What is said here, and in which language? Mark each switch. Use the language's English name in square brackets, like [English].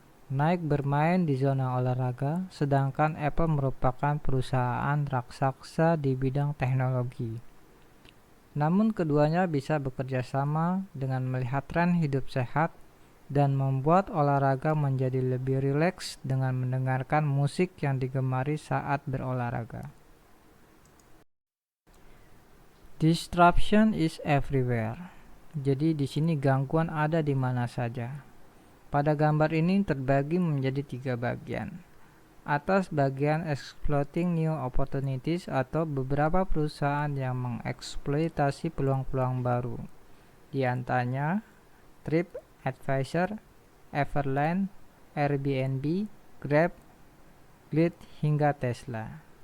[Indonesian] Nike bermain di zona olahraga, sedangkan Apple merupakan perusahaan raksasa di bidang teknologi. Namun keduanya bisa bekerja sama dengan melihat tren hidup sehat dan membuat olahraga menjadi lebih rileks dengan mendengarkan musik yang digemari saat berolahraga. [English] Disruption is everywhere. [Indonesian] Jadi di sini gangguan ada di mana saja. Pada gambar ini terbagi menjadi 3 bagian. Atas bagian [English] exploiting new opportunities [Indonesian] atau beberapa perusahaan yang mengeksploitasi peluang-peluang baru. Di antaranya TripAdvisor, Everland, Airbnb, Grab, Glit hingga Tesla.